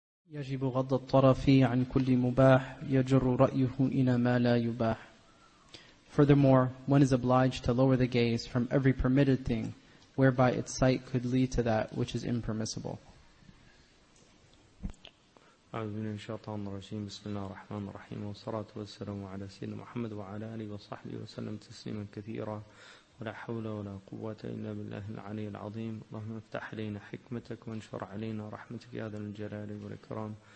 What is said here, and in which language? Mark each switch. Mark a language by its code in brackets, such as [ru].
[ar] يجب غض الطرف عن كل مباح يجر رأيه إلى ما لا يباح. [en] Furthermore, one is obliged to lower the gaze from every permitted thing, whereby its sight could lead to that which is impermissible. [ar] أعوذ بالله من الشيطان الرجيم. بسم الله الرحمن الرحيم، والصلاة والسلام على سيدنا محمد وعلى آله وصحبه وسلم تسليما كثيرا، ولا حول ولا قوة إلا بالله العلي العظيم. اللهم افتح علينا حكمتك وانشر علينا رحمتك يا ذا الجلال والإكرام.